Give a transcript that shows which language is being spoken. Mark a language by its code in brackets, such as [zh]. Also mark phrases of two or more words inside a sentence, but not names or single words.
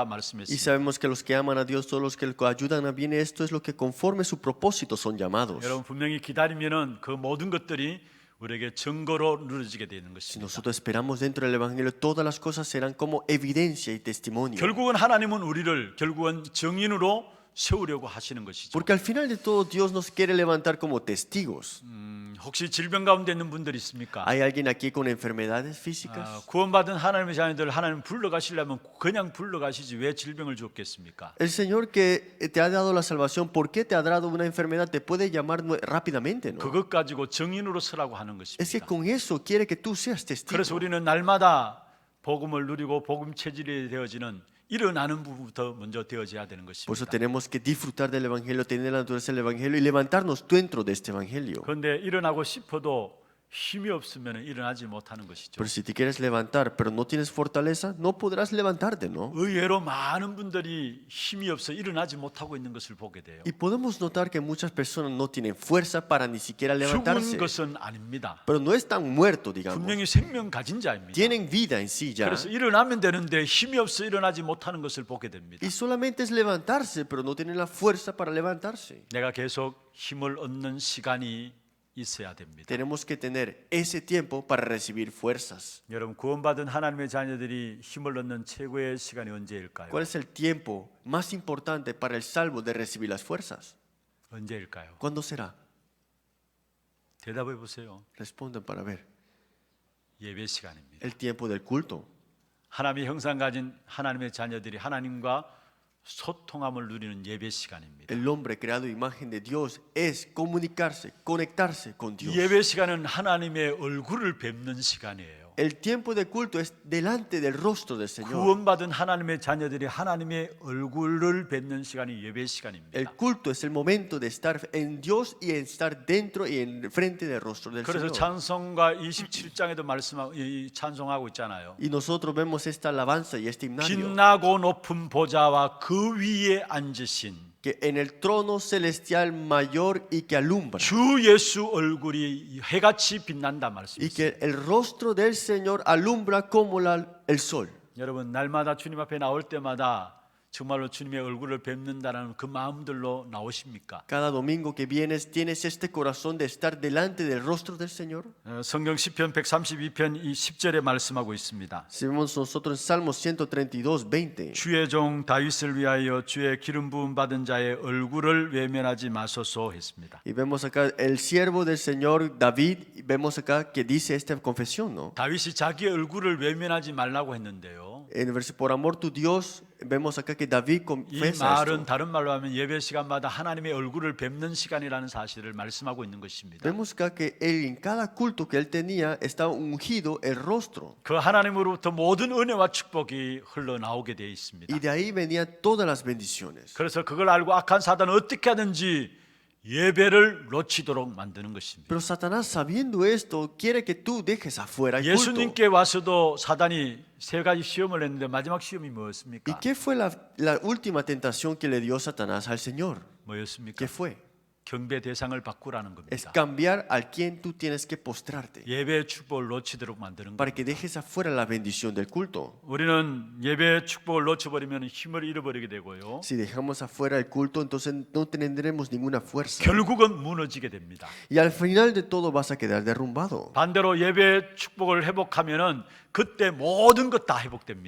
[es] Y [ko] 말씀했습니다. [es] sabemos que los que aman a Dios, todos los que le ayudan a bien, esto es lo que conforme su propósito son llamados. [ko] 여러분 분명히 기다리면은 그 모든 것들이 우리에게 증거로 누려지게 되는 [es] Si [ko] 것입니다. [es] nosotros esperamos dentro del Evangelio, todas las cosas serán como evidencia y testimonio. [ko] 결국은 하나님은 우리를 결국은 증인으로 세우려고 하시는 것이죠. [es] Porque al final de todo, Dios nos quiere levantar como testigos. [ko] 혹시 질병 가운데 있는 분들 있습니까? [es] ¿Hay alguien aquí con enfermedades físicas? [ko] 구원받은 하나님의 자녀들 하나님 불러가시려면 그냥 불러가시지 왜 질병을 줬겠습니까? [es] El Señor que te ha dado la salvación, ¿por qué te ha dado una enfermedad? Te puede llamar rápidamente, ¿no? [ko] 그것 가지고 증인으로 서라고 하는 [es] Es que [ko] 것입니다. [es] con eso quiere que tú seas testigo. [ko] 그래서 우리는 날마다 복음을 누리고 복음 체질이 되어지는 일어나는 부분부터 먼저 되어져야 되는 [es] Por eso [ko] 것입니다. [es] tenemos que disfrutar del Evangelio, tener la naturaleza del Evangelio y levantarnos dentro de este Evangelio. [ko] 그런데 일어나고 싶어도 힘이 없으면 일어나지 못하는 것이죠. [es] Pero si te quieres levantar, pero no tienes fortaleza, no podrás levantarte, ¿no? [ko] 의외로 많은 분들이 힘이 없어 일어나지 못하고 있는 것을 보게 돼요. [es] Y podemos notar que muchas personas no tienen fuerza para ni siquiera levantarse. [ko] 죽은 것은 아닙니다. [es] Pero no están muertos, digamos. [ko] 분명히 생명 가진 자입니다. [es] Tienen vida en sí ya. [ko] 그래서 일어나면 되는데 힘이 없어 일어나지 못하는 것을 보게 됩니다. [es] Y solamente es levantarse, pero no tienen la fuerza para levantarse. [ko] 내가 계속 힘을 얻는 시간이 있어야 됩니다. [es] Tenemos que tener ese tiempo para recibir fuerzas. [ko] 여러분, 구원받은 하나님의 자녀들이 힘을 얻는 최고의 시간이 언제일까요? [es] ¿Cuál es el tiempo más importante para el salvo de recibir las fuerzas? [ko] 언제일까요? [es] ¿Cuándo será? [ko] 대답해 보세요. [es] Responden para ver. [ko] 예배 시간입니다. [es] El tiempo del culto. [ko] 하나님의 형상 가진 하나님의 자녀들이 하나님과 소통함을 누리는 예배 시간입니다. [es] El hombre creado a imagen de Dios es comunicarse, conectarse con Dios. [ko] 예배 시간은 하나님의 얼굴을 뵙는 시간이에요. [es] El tiempo de culto es delante del rostro del Señor. [ko] 구원받은 하나님의 자녀들이 하나님의 얼굴을 뵙는 시간이 예배 시간입니다. [es] El culto es el momento de estar en Dios y en estar dentro y en frente del rostro del [ko] 그래서 [es] Señor. [ko] 찬송가 27장에도 찬송하고 있잖아요. [es] Y nosotros vemos esta alabanza y este himnario. [ko] 빛나고 높은 보좌와 그 위에 앉으신 [es] Que en el trono celestial mayor y que alumbra. [ko] 주 예수 얼굴이 해같이 빛난다 [es] Y [ko] 말씀이죠. [es] que el rostro del Señor alumbra como el sol. [ko] 여러분, 날마다 주님 앞에 나올 때마다 정말로 주님의 얼굴을 뵙는다는 그 마음들로 나오십니까? [es] Cada domingo que vienes, ¿tienes este corazón de estar delante del rostro del Señor? [ko] 성경 시편 132편 이 10절에 말씀하고 있습니다. [es] Si vemos nosotros en Salmos 132, 20. [ko] 주의 종 다윗을 위하여 주의 기름 부음 받은 자의 얼굴을 외면하지 마소서 했습니다. [es] Y vemos acá el siervo del Señor David, y vemos acá que dice esta confesión, ¿no? [ko] 다윗이 자기 얼굴을 외면하지 말라고 했는데요. [es] En el versículo, por amor tu Dios, vemos acá que David [ko] 이 [es] confiesa [ko] 말은 [es] esto. [ko] 다른 말로 하면 예배 시간마다 하나님의 얼굴을 뵙는 시간이라는 사실을 말씀하고 있는 것입니다. [es] Vemos acá que él en cada culto que él tenía estaba ungido el rostro. [ko] 그 하나님으로부터 모든 은혜와 축복이 흘러나오게 되어 있습니다. [es] Y de ahí venían todas las bendiciones. [ko] 그래서 그걸 알고 악한 사단은 어떻게 하든지 예배를 놓치도록 만드는 것입니다. [es] Pero Satanás, sabiendo esto, quiere que tú dejes afuera el culto. [ko] 예수님께 와서도 사단이 세 가지 시험을 했는데 마지막 시험이 [es] ¿Y [ko] 뭐였습니까? [es] qué fue la última tentación que le dio Satanás al Señor? [ko] 뭐였습니까? [es] ¿Qué fue? [ko] 경배 대상을 바꾸라는 [es] Es [ko] 겁니다. [es] cambiar al quien tú tienes que postrarte [ko] 예배의 축복을 놓치도록 만드는 [es] para [ko] 겁니다. [es] que dejes afuera la bendición del culto. [ko] 우리는 예배의 축복을 놓쳐버리면 힘을 잃어버리게 되고요. [es] Si dejamos afuera el culto, entonces no tendremos ninguna fuerza. [ko] 결국은 무너지게 됩니다. [es] Y al final de todo vas a quedar derrumbado. [ko] 반대로 예배의 축복을 회복하면은 그때 모든 것 다 회복됩니다.